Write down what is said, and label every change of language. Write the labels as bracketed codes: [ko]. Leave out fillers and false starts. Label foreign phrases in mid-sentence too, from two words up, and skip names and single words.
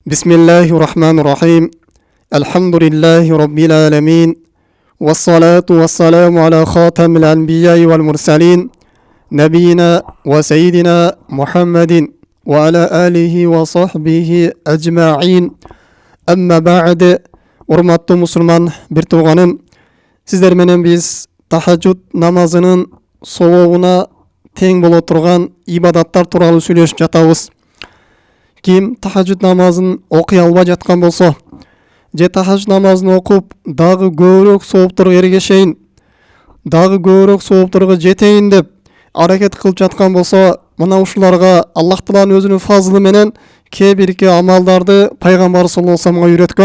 [ar] بسم الله الرحمن الرحيم الحمد لله رب العالمين والصلاة والسلام على خاتم الأنبياء والمرسلين نبينا وسيدنا محمد وعلى آله وصحبه أجمعين أما بعد [ky] урматтуу мусулман бир тууганым, сиздер менен биз тахажжуд намазынын сообуна тең боло турган ибадаттар тууралуу сүйлөшүп жатабыз. Ким тахажжуд намазын окуй албай жаткан болсо, же тахажжуд намазын окуп дагы көбүрөөк соопторго эргешейин, дагы көбүрөөк соопторго жетейин деп аракет кылып жаткан болсо, мына ушуларга Аллах Тааланын өзүнүн фазлы менен кээ бирки амалдарды пайгамбар [ar] صلى الله عليه وسلم [ky] үйрөткөн.